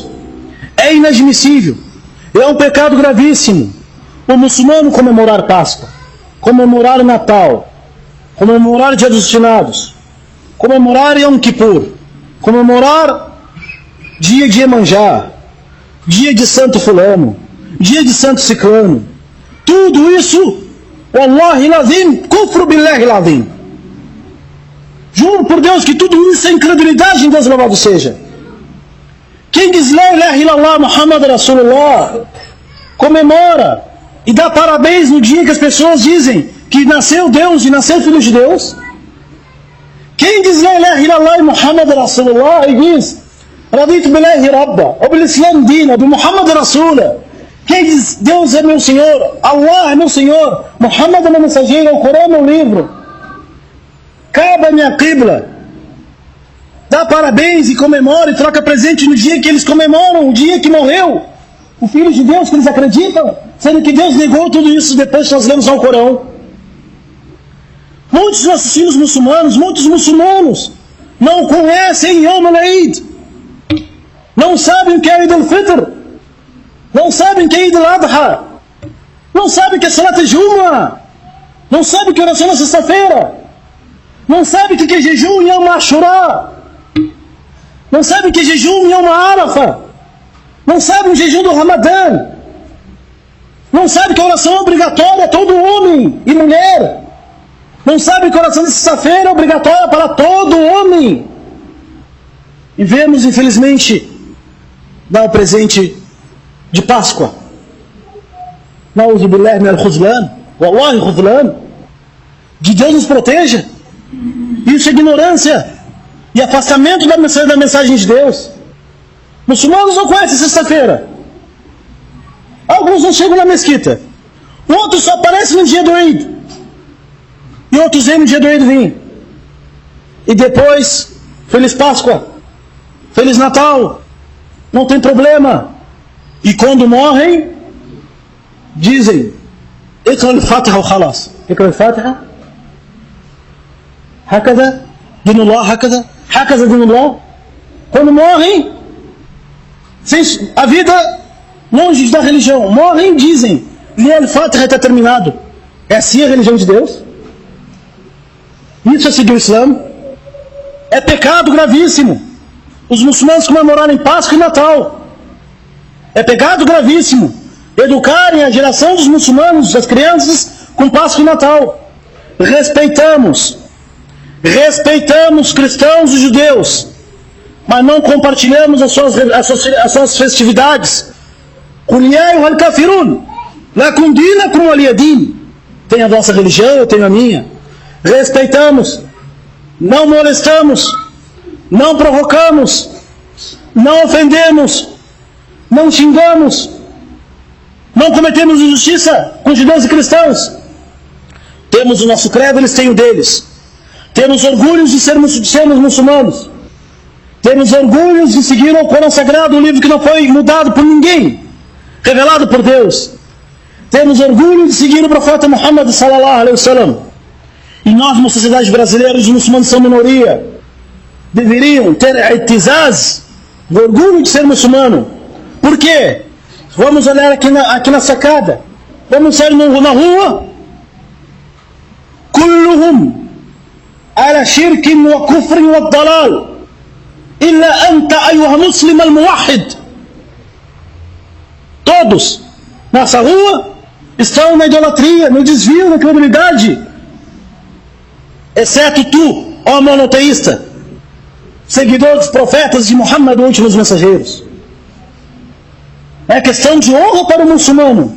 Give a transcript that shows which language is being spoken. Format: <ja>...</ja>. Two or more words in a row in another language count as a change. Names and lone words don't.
<pt>É inadmissível, é um pecado gravíssimo o muçulmano comemorar Páscoa, comemorar Natal, comemorar Dia dos Finados, comemorar Yom Kippur, comemorar dia de Iemanjá, dia de Santo Fulano, dia de Santo Ciclano. Tudo isso,</pt> <ar>والله لازم، كفر بالله لازم.</ar> <pt>Juro por Deus que tudo isso é incredulidade em Deus, louvado seja. Quem diz</pt> <ar>لا إله إلا الله محمد رسول الله</ar> <pt>comemora e dá parabéns no dia que as pessoas dizem que nasceu Deus e nasceu Filho de Deus. Quem diz</pt> <ar>لا إله إلا الله محمد رسول الله</ar> <pt>e diz</pt> <ar>رضيت بالله ربا,</ar> <pt>ou</pt> <ar>بالإسلام دينا، بمحمد رسول الله.</ar> <pt>Quem diz Deus é meu Senhor, Allah é meu Senhor, Muhammad é meu mensageiro, o Corão é meu livro, Kaaba é minha qibla, dá parabéns e comemora e troca presente no dia que eles comemoram, o dia que morreu o Filho de Deus, que eles acreditam, sendo que Deus negou tudo isso depois que nós lemos ao Corão. Muitos nossos filhos muçulmanos, muitos muçulmanos, não conhecem</pt> <ar>يوم العيد,</ar> <pt>não sabem o que é Eid al-Fitr, não sabem o que é Eid al-Adha. Não sabe que é</pt> <ar>صلاة الجمعة.</ar> <pt>Não sabe que oração na sexta-feira. Não sabe que é jejum em Yom Ashura. Não sabe que é jejum em Yom Arafa. Não sabe o jejum do Ramadã. Não sabe que a oração é obrigatória a todo homem e mulher. Não sabe que a oração de sexta-feira é obrigatória para todo homem. E vemos, infelizmente, dar o presente de Páscoa.</pt> <ar>نعوذ بالله من الخذلان. والله خذلان.</ar> <pt>Que Deus nos proteja. Isso é ignorância e afastamento da mensagem de Deus. Muçulmanos não conhecem sexta-feira. Alguns não chegam na mesquita. Outros só aparecem no dia do Eid. E outros vêm no dia do Eid vir. E depois, Feliz Páscoa, Feliz Natal, não tem problema. E quando morrem, dizem,</pt> <ar>اقرأ الفاتحة وخلاص. اقرأ الفاتحة. هكذا دين الله هكذا دين الله.</ar> <pt>Quando morrem, a vida longe da religião, morrem e dizem, al-Fatiha está terminado. É assim a religião de Deus? Isso é seguir o Islã? É pecado gravíssimo os muçulmanos comemorarem Páscoa e Natal. É pecado gravíssimo educarem a geração dos muçulmanos, das crianças, com Páscoa e Natal. Respeitamos cristãos e judeus, mas não compartilhamos as suas festividades.</pt> <ar>قل يا أيها الكافرون، لكم دينكم ولي دين.</ar> <pt>Tem a vossa religião, eu tenho a minha. Respeitamos, não molestamos, não provocamos, não ofendemos, não xingamos, não cometemos injustiça com judeus e cristãos. Temos o nosso credo, eles têm o deles. Temos orgulho de sermos muçulmanos. Temos orgulho de seguir o Corão Sagrado, um livro que não foi mudado por ninguém, revelado por Deus. Temos orgulho de seguir o profeta Muhammad</pt> <ar>صلى الله عليه وسلم.</ar> <pt>E nós, na sociedade brasileira, os muçulmanos são minoria. Deveriam ter itizaz, o orgulho de ser muçulmano. Por quê? Vamos olhar aqui na sacada. Vamos sair na rua.</pt> <ar>كلهم على شرك وكفر وضلال. إلا أنت أيها المسلم الموحد.</ar> <pt>Todos nessa rua estão na idolatria, no desvio, na credulidade. Exceto tu, ó monoteísta, seguidor dos profetas de Muhammad, últimos mensageiros. É questão de honra para o muçulmano.</pt>